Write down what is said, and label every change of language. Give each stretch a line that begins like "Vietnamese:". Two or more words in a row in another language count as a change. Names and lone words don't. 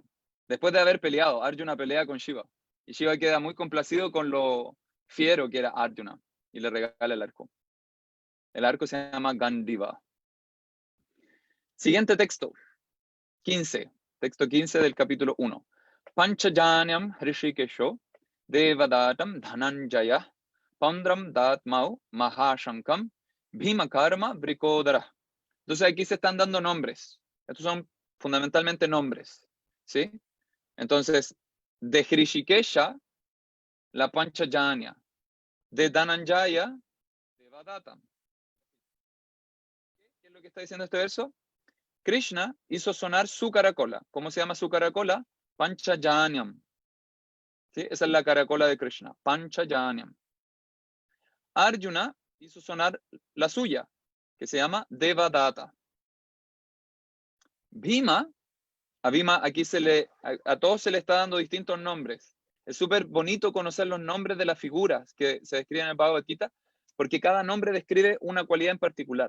Spanish: Después de haber peleado, Arjuna pelea con Shiva. Y Shiva queda muy complacido con lo fiero que era Arjuna. Y le regala el arco. El arco se llama Gandiva. Siguiente texto. 15. Texto 15 del capítulo 1.
Sanskrit: Panchajanyam Hrishikesho Devadatam Dhananjaya Pandram Datmau Mahashankam Bhimakarma Brikodara.
Spanish: Entonces aquí se están dando nombres. Estos son fundamentalmente nombres. ¿Sí? Entonces, de Hrishikesha, la Panchajanya. De Dhananjaya, Devadatam. ¿Qué es lo que está diciendo este verso? Krishna hizo sonar su caracola. ¿Cómo se llama su caracola? Panchajanyam. ¿Sí? Esa es la caracola de Krishna. Panchajanyam. Arjuna hizo sonar la suya, que se llama Devadatta. Bhima, a Bhima aquí a todos se le está dando distintos nombres. Es súper bonito conocer los nombres de las figuras que se describen en el Bhagavad Gita, porque cada nombre describe una cualidad en particular.